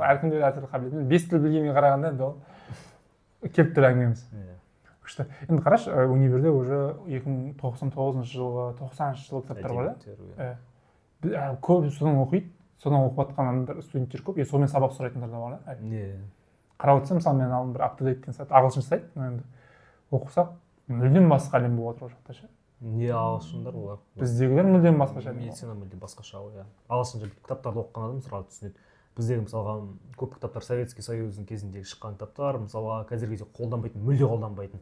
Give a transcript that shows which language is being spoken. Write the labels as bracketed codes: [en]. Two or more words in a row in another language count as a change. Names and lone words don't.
[kk] Әркімде әртүрлі қабілет. 5 тіл білгенге қарағанда енді ол келіп тұр әңгімеміз. Күшті. Енді қарашы, универде уже 2099 жылғы, 90 жылғы кітаптар бар да. Көп содан оқиды, содан оқып жатқан студенттер көп, сонымен сабақ сұрайтындар да бар да. Қарап отырсам, мысалы мен алдым бір up-to-date сайт, ағылшынша сайт, енді оқысақ, мүлдем басқа әлем болып отыр ол жақта ше. Не ағылшындар олар? Біздегілер мүлдем басқаша. Медицина мүлдем басқаша, иә. Ағылшынша кітаптарды оқыған адам сразу түсінеді. Біздегі мысалға көп кітаптар [ru] Советский Союздың [kk] кезіндегі шыққан кітаптар, мысалға қазіргі кезде қолданбайтын, мүлде қолданбайтын.